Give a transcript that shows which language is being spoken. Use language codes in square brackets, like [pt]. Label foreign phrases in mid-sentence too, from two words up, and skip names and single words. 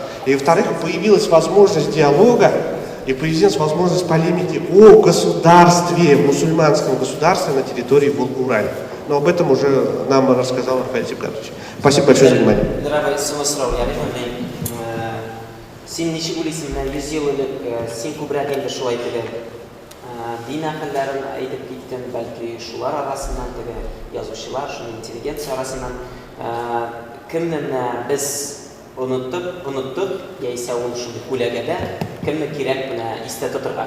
[ru] И во-вторых, появилась возможность диалога, и появилась возможность полемики о государстве, мусульманском государстве на территории Волга-Урала. Но об этом уже нам рассказал Рафаэль Сибгатович. Спасибо большое за внимание. Дорогой Сумасрау, я вижу, [tt] сен ниче уйлайсың, 100 ел элек сен күбрәк инде шулай теге дин әһелләрен әйтеп киттең, бәлки шулар арасыннан теге язучылар, шуның интеллигенция арасыннан кемне без оныттык, яисә ул шундый күләгәдә кемне кирәк менә истә тотырга.